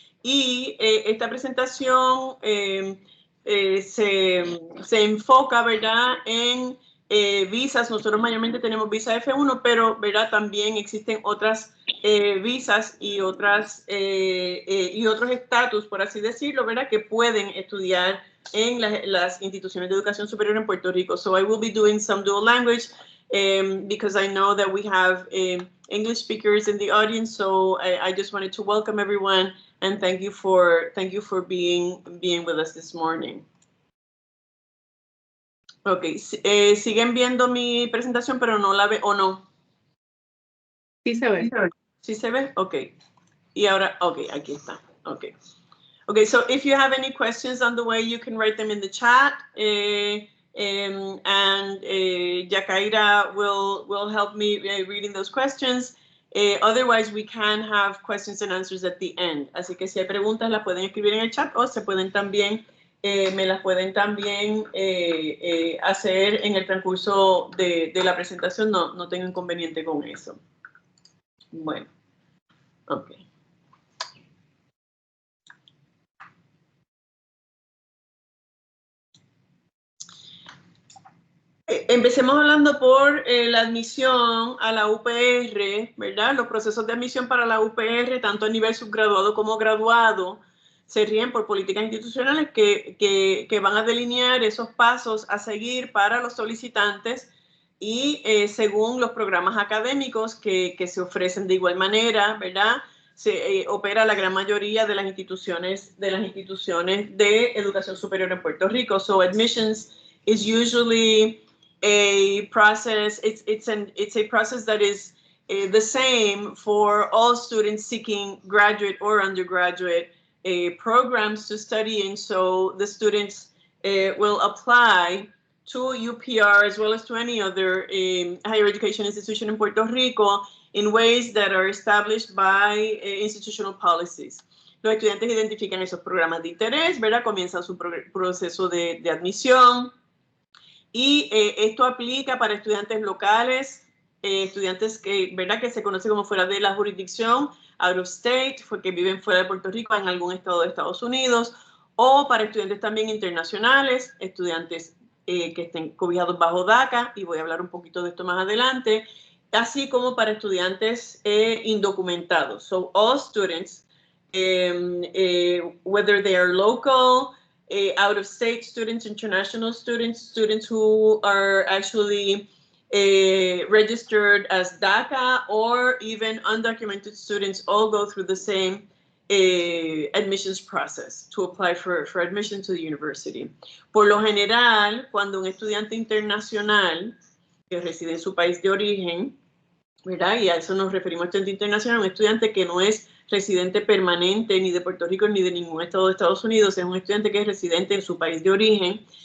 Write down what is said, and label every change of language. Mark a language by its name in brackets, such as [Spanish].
[Spanish] Y esta presentación se enfoca, ¿verdad?, en visas. Nosotros mayormente tenemos visa F1, pero, ¿verdad?, también existen otras visas y otros estatus, por así decirlo, ¿verdad?, que pueden estudiar en las instituciones de educación superior en Puerto Rico. [English] So I will be doing some dual language because I know that we have English speakers in the audience. So I just wanted to welcome everyone and thank you for being with us this morning. [Spanish] Okay, siguen viendo mi presentación, pero no la ve o no. Sí se ve. ¿Sí se ve? Okay. Y ahora, okay, aquí está. Okay. [English] Okay, so if you have any questions on the way, you can write them in the chat. And Yacaira will help me reading those questions. Otherwise, we can have questions and answers at the end. [Spanish] Así que si hay preguntas, las pueden escribir en el chat o se pueden también, me las pueden también hacer en el transcurso de la presentación. No tengo inconveniente con eso. Bueno, ok. Empecemos hablando por la admisión a la UPR, ¿verdad? Los procesos de admisión para la UPR, tanto a nivel subgraduado como graduado, se rigen por políticas institucionales que van a delinear esos pasos a seguir para los solicitantes y según los programas académicos que se ofrecen de igual manera, ¿verdad? Se opera la gran mayoría de las instituciones de educación superior en Puerto Rico. [English] So admissions is usually a process. It's a process that is the same for all students seeking graduate or undergraduate programs to study in. So the students will apply to UPR as well as to any other higher education institution in Puerto Rico in ways that are established by institutional policies. [Spanish] Los estudiantes identifican esos programas de interés, ¿verdad? Comienzan su proceso de admisión. Y esto aplica para estudiantes locales, estudiantes ¿verdad?, que se conocen como fuera de la jurisdicción, [English] out of state, [Spanish] que viven fuera de Puerto Rico, en algún estado de Estados Unidos, o para estudiantes también internacionales, estudiantes que estén cobijados bajo DACA, y voy a hablar un poquito de esto más adelante, así como para estudiantes indocumentados. [English] So all students, whether they are local, out-of-state students, international students, students who are actually registered as DACA, or even undocumented students, all go through the same admissions process to apply for admission to the university. [Spanish] Por lo general, cuando un estudiante internacional que reside en su país de origen, ¿verdad? Y a eso nos referimos, estudiante internacional, un estudiante que no es residente permanente ni de Puerto Rico ni de ningún estado de Estados Unidos, es un estudiante que es residente en su país de origen.